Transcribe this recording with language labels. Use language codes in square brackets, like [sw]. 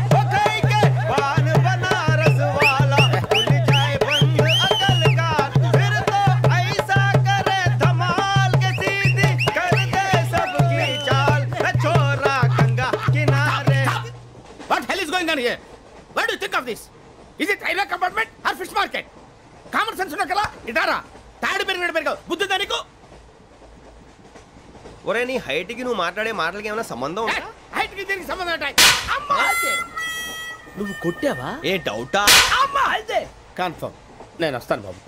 [hi] ओ खाई के पान बनारस वाला, खुल जाए बंद अकल का. फिर तो ऐसा करे धमाल के सीधी कर दे सबकी चाल. छोरा गंगा किनारे. [en] What hell is going on here? What do you think of this? Is it railway compartment or fish market? [te] Common sense ఉన్న కదా ఇటారా. తాడి పెరిగాడు బుద్ధుందా నీకు? ఒరే నీ హైట్ కి నువ్వు మాట్లాడే మాటలకి ఏమైనా సంబంధం ఉందా? హైట్ కి దీనికి సంబంధం ఉంటాయి. అమ్మా అయితే నువ్వు కొట్టావా? ఏ డౌటా? అమ్మా అయితే కన్ఫర్మ్. నేను వస్తాను బాబు.